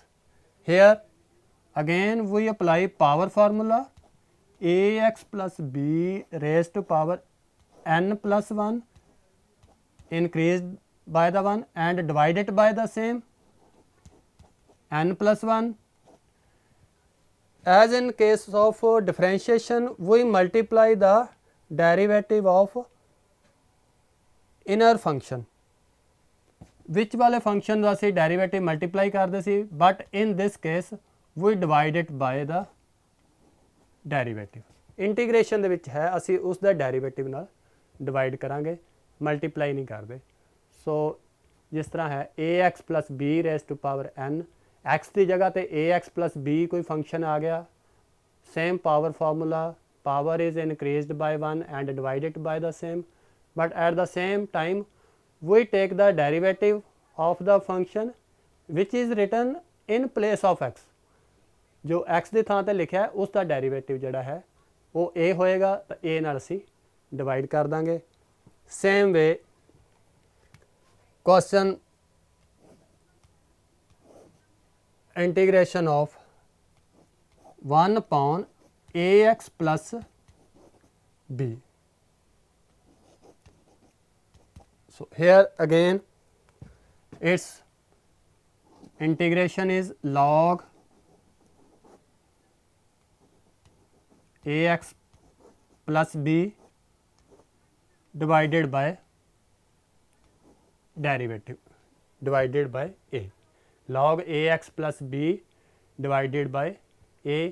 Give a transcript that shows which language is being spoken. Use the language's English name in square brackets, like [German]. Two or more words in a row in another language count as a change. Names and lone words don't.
[English] Here again we apply power formula, ax plus b raised to power n plus 1 increased by the 1 and divided by the same n plus 1. As in case of differentiation, we multiply the derivative of inner function, which [Punjabi] वाले function ਦਾ ਅਸੀਂ derivative multiply ਕਰਦੇ ਸੀ, [English] but in this case we divide it by the derivative. [Punjabi] Integration ਦੇ ਵਿੱਚ ਹੈ ਅਸੀਂ ਉਸ ਦਾ derivative ਨਾਲ divide ਕਰਾਂਗੇ, multiply ਨਹੀਂ ਕਰਦੇ. So, ਜਿਸ ਤਰ੍ਹਾਂ ਹੈ [English] ax plus b raised to power n, [Punjabi] x ਦੀ ਜਗ੍ਹਾ ਤੇ [English] ax plus b [Punjabi] ਕੋਈ function ਆ ਗਿਆ, [English] same power formula, power is increased by 1 and divided by the same, but at the same time we take the derivative of the function which is written in place of x. [Punjabi] जो x ਦੀ ਥਾਂ ਤੇ ਲਿਖਿਆ ਹੈ ਉਸ ਦਾ derivative ਜਿਹੜਾ ਹੈ ਉਹ a ਹੋਏਗਾ, ਤਾਂ a ਨਾਲ ਅਸੀਂ divide ਕਰ ਦਾਂਗੇ. [English] Same way question integration of 1 upon ax plus b. So, here again its integration is log ax plus b divided by derivative divided by a, log ax plus b divided by a.